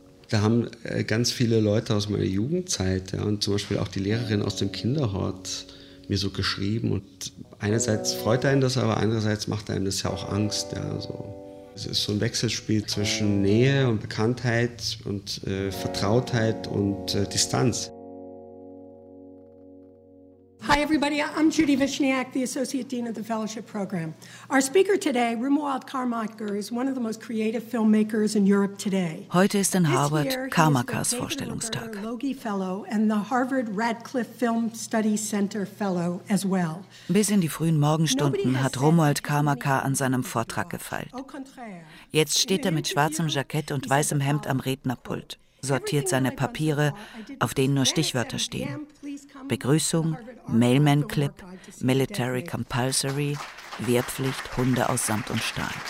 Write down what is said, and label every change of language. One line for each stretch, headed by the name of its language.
German: Da haben ganz viele Leute aus meiner Jugendzeit, ja, und zum Beispiel auch die Lehrerin aus dem Kinderhort, mir so geschrieben. Und einerseits freut einen das, aber andererseits macht einem das ja auch Angst. Ja, so. Es ist so ein Wechselspiel zwischen Nähe und Bekanntheit und Vertrautheit und Distanz.
English: Hi everybody, I'm Judy Vishniak, the Associate Dean of the Fellowship Program. Our speaker today, Romuald Kamaka, is one of the most creative filmmakers in Europe today.
German: Heute ist in Harvard Kamakas Vorstellungstag.
English: Logie Fellow and the Harvard Radcliffe Film Study Center Fellow as well.
German: Bis in die frühen Morgenstunden hat Romuald Kamaka an seinem Vortrag gefeilt. Jetzt steht er mit schwarzem Jackett und weißem Hemd am Rednerpult. Sortiert seine Papiere, auf denen nur Stichwörter stehen. Begrüßung, Mailman-Clip,
English: Military Compulsory,
German: Wehrpflicht, Hunde aus Samt und Stahl.